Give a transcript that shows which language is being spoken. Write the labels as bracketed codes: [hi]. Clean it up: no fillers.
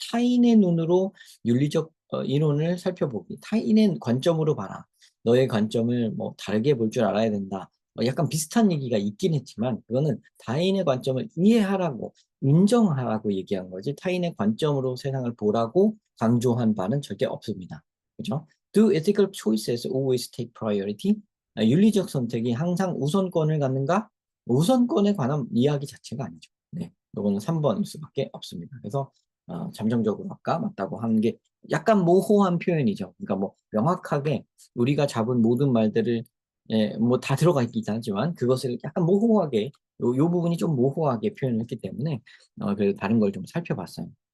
[ko] 타인의 눈으로 윤리적 이론을 살펴보기. 타인의 관점으로 봐라. 너의 관점을 뭐 다르게 볼 줄 알아야 된다. 약간 비슷한 얘기가 있긴 했지만, 그거는 타인의 관점을 이해하라고, 인정하라고 얘기한 거지, 타인의 관점으로 세상을 보라고 강조한 바는 절대 없습니다. 그죠? [en] Do ethical choices always take priority? [ko] 윤리적 선택이 항상 우선권을 갖는가? 우선권에 관한 이야기 자체가 아니죠. 네, 이거는 3번일 수밖에 없습니다. 그래서 잠정적으로 아까 맞다고 하는 게 약간 모호한 표현이죠. 그러니까 뭐 명확하게 우리가 잡은 모든 말들을 뭐 다 들어가 있긴 하지만 그것을 약간 모호하게 요 부분이 좀 모호하게 표현을 했기 때문에 그래서 다른 걸 좀 살펴봤어요.